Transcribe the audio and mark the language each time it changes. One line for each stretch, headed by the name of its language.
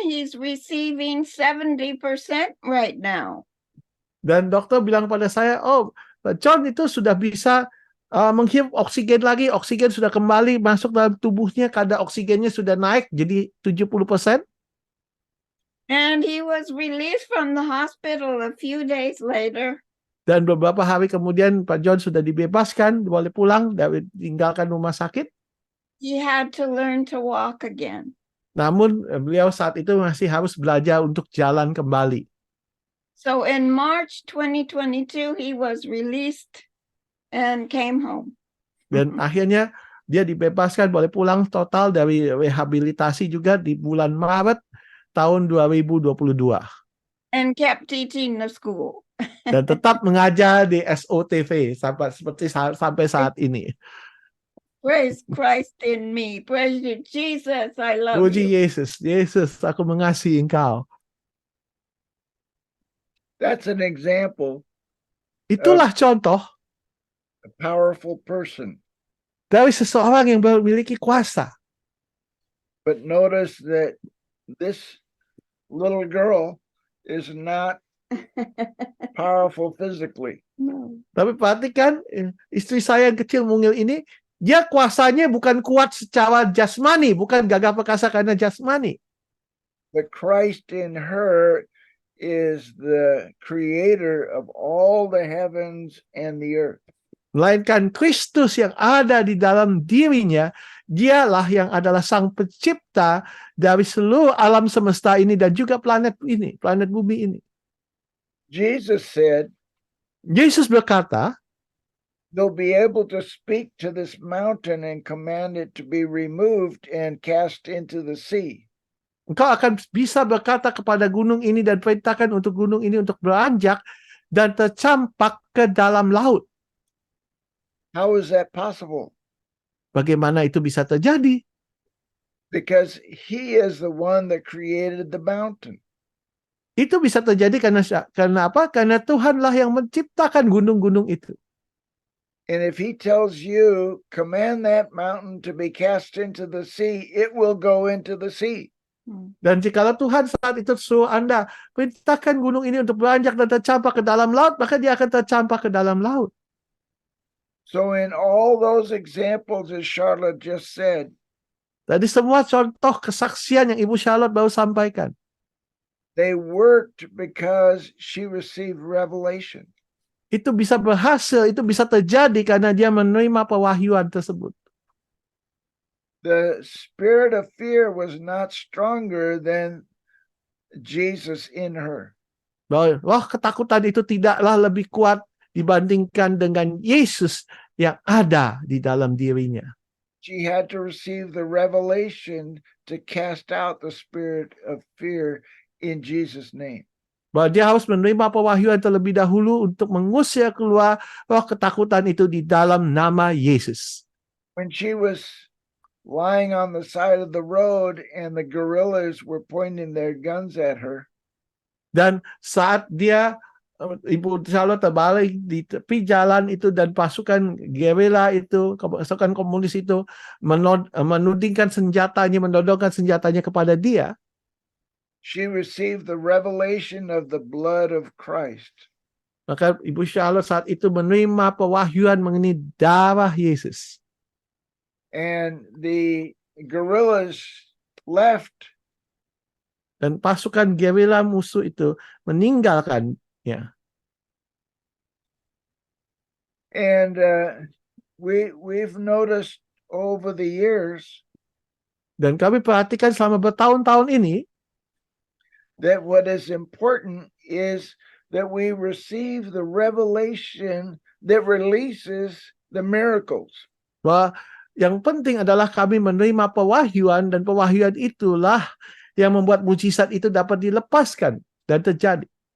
English: He's receiving 70% right now.
Indonesian: Dan dokter bilang pada saya, John itu sudah bisa menghirup oksigen lagi. Oksigen sudah kembali masuk dalam tubuhnya. Kadar oksigennya sudah naik jadi 70%.
English: And he was released from the hospital a few days later.
Indonesian: Dan beberapa hari kemudian Pak John sudah dibebaskan, boleh pulang dari tinggalkan rumah sakit.
English: He had to learn to walk again.
Indonesian: Namun beliau saat itu masih harus belajar untuk jalan kembali.
English: So in March 2022, he was released and came home.
Indonesian: Dan akhirnya dia dibebaskan, boleh pulang total dari rehabilitasi juga di bulan Maret tahun 2022.
English: And kept teaching the school.
Indonesian: Dan tetap mengajar di SOTV sampai saat ini.
English: Praise Christ in me. Praise you, Jesus. I love
Indonesian: Puji
English: you.
Indonesian: Yesus, Yesus, aku mengasihi engkau.
English: That's an example,
Indonesian: Itulah contoh
English: a powerful person.
Indonesian: dari seseorang yang memiliki kuasa.
English: But notice that this little girl is not powerful physically. No.
Indonesian: Tapi perhatikan, istri saya yang kecil mungil ini, dia kuasanya bukan kuat secara jasmani, bukan gagah perkasa karena jasmani.
English: But Christ in her is the creator of all the heavens and the earth.
Indonesian: Melainkan Kristus yang ada di dalam dirinya, dialah yang adalah sang pencipta dari seluruh alam semesta ini dan juga planet bumi ini.
English: Jesus said,
Indonesian: Yesus berkata,
English: they'll be able to speak to this mountain and command it to be removed and cast into the sea.
Indonesian: engkau akan bisa berkata kepada gunung ini dan perintahkan untuk gunung ini untuk beranjak dan tercampak ke dalam laut.
English: How is that possible?
Indonesian: Bagaimana itu bisa terjadi?
English: Because he is the one that created the mountain.
Indonesian: Itu bisa terjadi karena apa? Karena Tuhanlah yang menciptakan gunung-gunung itu.
English: And if he tells you, command that mountain to be cast into the sea, it will go into the sea.
Indonesian: Dan jikalau Tuhan saat itu suruh Anda perintahkan gunung ini untuk beranjak dan tercampak ke dalam laut, maka dia akan tercampak ke dalam laut.
English: So in all those examples, as Charlotte just said,
Indonesian: Dari semua contoh kesaksian yang Ibu Charlotte baru sampaikan,
English: they worked because she received revelation.
Indonesian: itu bisa berhasil, itu bisa terjadi karena dia menerima pewahyuan tersebut.
English: The spirit of fear was not stronger than Jesus in her.
Indonesian: Bahwa roh ketakutan itu tidaklah lebih kuat dibandingkan dengan Yesus yang ada di dalam dirinya.
English: She had to receive the revelation to cast out the spirit of fear in Jesus' name.
Indonesian: Bahwa dia harus menerima pewahyuan terlebih dahulu untuk mengusir keluar roh ketakutan itu di dalam nama Yesus.
English: When she was lying on the side of the road and the guerrillas were pointing their guns at her,
Indonesian: Dan saat dia, Ibu Charlotte terbalik di tepi jalan itu dan pasukan gerila itu, pasukan komunis itu menudingkan senjatanya, menodongkan senjatanya kepada dia,
English: she received the revelation of the blood of Christ.
Indonesian: maka Ibu Charlotte saat itu menerima pewahyuan mengenai darah Yesus.
English: and the guerrillas left.
Indonesian: Dan pasukan gerila musuh itu meninggalkan. Ya.
English: And we've noticed over the years
Indonesian: Dan kami perhatikan selama bertahun-tahun ini
English: that what is important is that we receive the revelation that releases the miracles.
Indonesian: bahwa yang penting adalah kami menerima pewahyuan, dan pewahyuan itulah yang membuat mujizat itu dapat dilepaskan dan terjadi.